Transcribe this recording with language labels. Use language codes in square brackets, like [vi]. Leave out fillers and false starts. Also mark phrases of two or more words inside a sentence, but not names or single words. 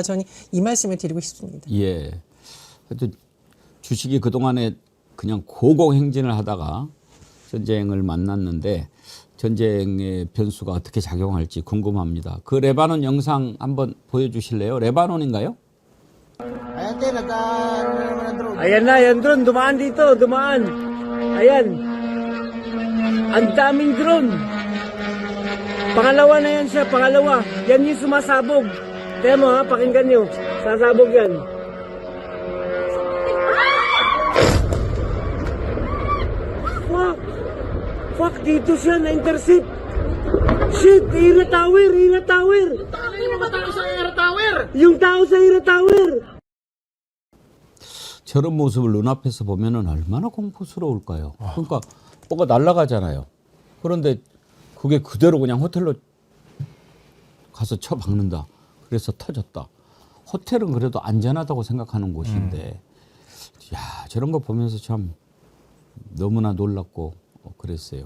[ko] 저는 이 말씀을 드리고 싶습니다. 예. 그래도 주식이 그동안에 그냥 고공행진을 하다가 전쟁을 만났는데 전쟁의 변수가 어떻게 작용할지 궁금합니다. 그 레바논 영상 한번 보여주실래요? 레바논인가요? [tl] Ayan na, yan drone. Dumaan dito, dumaan. Ayan. Ang daming drone. Pangalawa na yan siya, pangalawa. Yan yung sumasabog. Kaya mo ha, pakinggan nyo. Sasabog yan. Fuck! Fuck, dito siya na-intercept. Shit, Ira Tower, Ira Tower. Yung tao sa Ira Tower. Yung tao sa Ira Tower. [ko] 저런 모습을 눈앞에서 보면은 얼마나 공포스러울까요? 그러니까 뭐가 날아가잖아요. 그런데 그게 그대로 그냥 호텔로 가서 쳐박는다. 그래서 터졌다. 호텔은 그래도 안전하다고 생각하는 곳인데 야, 저런 거 보면서 참 너무나 놀랍고 그랬어요.